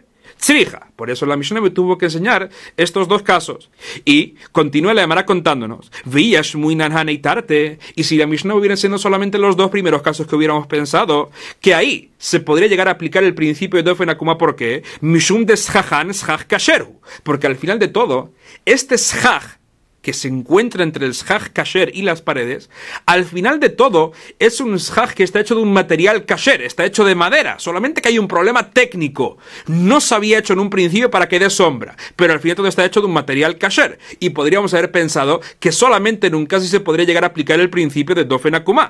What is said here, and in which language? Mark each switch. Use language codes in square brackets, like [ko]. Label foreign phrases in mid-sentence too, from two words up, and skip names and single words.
[es] Tzrija. Por eso la Mishnah me tuvo que enseñar estos 2 casos. Y continúa la Gemara contándonos. Y si la Mishnah hubiera enseñado solamente los 2 primeros casos que hubiéramos pensado, que ahí se podría llegar a aplicar el principio de [he] דופן עקומה. [es] ¿Por qué? [arc] משום דשכן סכך כשרו. [es] Porque al final de todo, este shaj que se encuentra entre el [he] סכך כשר [es] y las paredes, al final de todo es un shaj que está hecho de un material kasher, está hecho de madera, solamente que hay un problema técnico. No se había hecho en un principio para que dé sombra, pero al final todo está hecho de un material kasher, y podríamos haber pensado que solamente en un caso se podría llegar a aplicar el principio de [he] דופן עקומה.